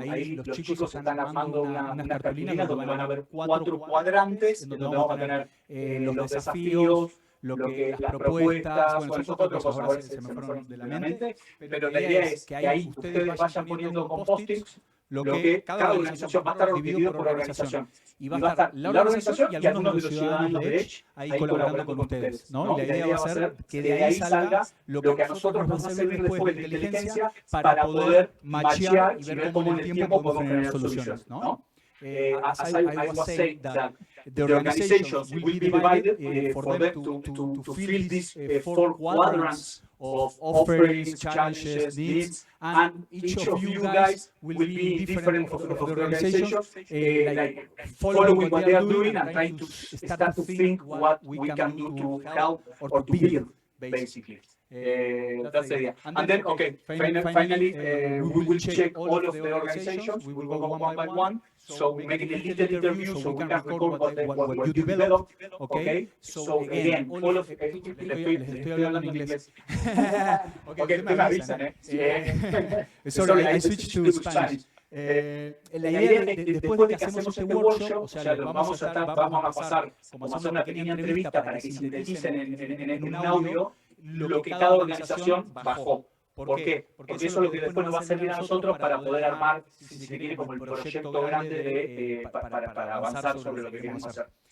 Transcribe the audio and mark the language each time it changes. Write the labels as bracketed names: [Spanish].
[Spanish] Ahí los chicos están armando unas cartulinas donde van a haber 4 cuadrantes, donde vamos a tener los desafíos, las propuestas, bueno, esos otros cosas ahora se me fueron de la mente, pero la idea es que ahí ustedes vayan poniendo con post-its lo que cada organización va a estar dividido por organización. Y va a estar la organización y algunos de los ciudadanos de Edge ahí colaborando con ustedes, ¿no? Y la idea va a ser que de ahí salga lo que a nosotros nos va a servir después de inteligencia para poder machear y ver cómo en el tiempo podemos generar soluciones, ¿no? [English] As I was saying that the organizations will be divided for them to fill these 4 quadrants of offerings, challenges, needs, and each of you guys will be different of the organizations, like following what they are doing and trying to start to think what we can do to help or to build, basically. That's the idea. And then, okay, finally, we will check all of the organizations. We will go one by one. So we make it a little interview so we can record what you developed. Okay. So again, all of [Spanish] les estoy hablando en inglés. [English] Okay, [Spanish] me avisan, [English] Sorry, I switched to Spanish. [Spanish] La idea después de que hacemos este workshop, o sea, vamos a pasar, como hacer una pequeña entrevista para que sinteticen en un audio lo que cada organización bajó. ¿Por qué? Porque eso es lo que después nos va a servir a nosotros para poder armar, si se quiere, como el proyecto grande para avanzar sobre lo que queremos hacer.